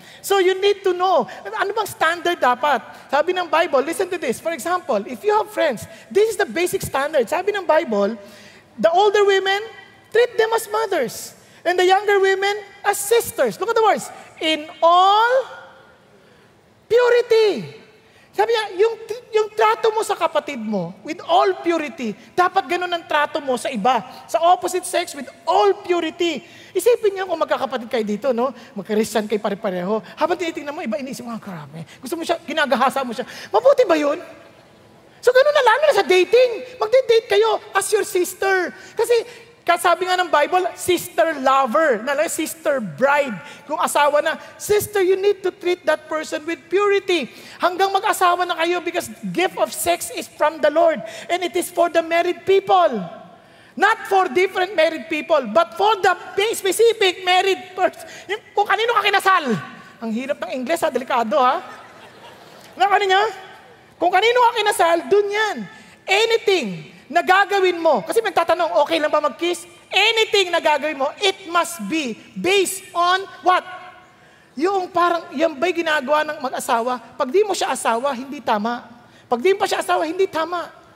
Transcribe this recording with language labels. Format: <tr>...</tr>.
<en>So you need to know,</en> <tl>ano bang standard dapat? Sabi ng Bible,</tl> <en>listen to this. For example, if you have friends, this is the basic standard.</en> <tl>Sabi ng Bible,</tl> <en>the older women, treat them as mothers. And the younger women, as sisters. Look at the words. In all purity.</en> <tl>Sabi niya, yung trato mo sa kapatid mo,</tl> <en>with all purity,</en> <tl>dapat ganun ang trato mo sa iba.</tl> <en>Sa opposite sex, with all purity.</en> <tl>Isipin niyo kung magkakapatid kayo dito, no? Magka-Christian kayo pare-pareho. Habang tinitingnan mo, iba inisip mo, grabe. Gusto mo siya, ginagahasa mo siya. Mabuti ba yun? So ganun na, lalo na sa dating. Magde-date kayo</tl> <en>as your sister.</en> <tl>Kasi, sabi nga ng Bible,</tl> <en>sister lover, sister bride.</en> <tl>Kung asawa na,</tl> <en>sister, you need to treat that person with purity.</en> <tl>Hanggang mag-asawa na kayo</tl> <en>because gift of sex is from the Lord. And it is for the married people. Not for different married people, but for the specific married person.</en> <tl>Kung kanino ka kinasal. Ang hirap ng Ingles, delikado, Kanina? Kung kanino ka kinasal, dun yan. Anything na gagawin mo, kasi may tatanong, okay lang ba mag-kiss?</tl> <en>Anything</en> <tl>na gagawin mo,</tl> <en>it must be based on what?</en> <tl>Yung parang, yan ba'y ginagawa ng mag-asawa? Pag di mo siya asawa, hindi tama. Pag di mo pa siya asawa, hindi tama.</tl>